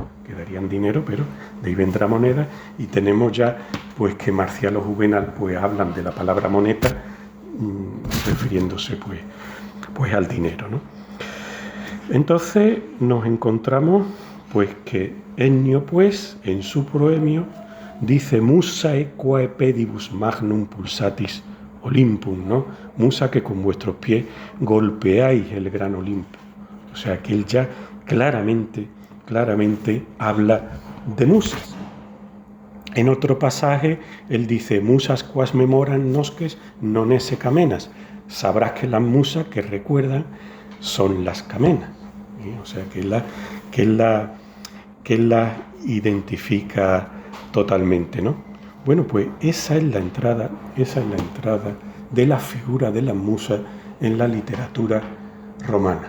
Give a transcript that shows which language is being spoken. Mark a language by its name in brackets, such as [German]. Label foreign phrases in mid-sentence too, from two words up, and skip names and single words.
[Spanish] Que darían dinero, pero de ahí vendrá moneda, y tenemos ya pues que Marcial o Juvenal pues hablan de la palabra moneta refiriéndose pues al dinero, ¿no? Entonces nos encontramos pues que Ennio pues en su proemio dice [Latin] musae quae pedibus magnum pulsatis Olympum, [Spanish] ¿no? Musa, que con vuestros pies golpeáis el gran Olimpo. O sea que él ya claramente habla de musas. En otro pasaje él dice [Latin] musas quas memoran nosques non esse camenas. [Spanish] Sabrás que las musas que recuerdan son las camenas. O sea que él la identifica totalmente, ¿no? Bueno, pues esa es la entrada de la figura de las musas en la literatura romana.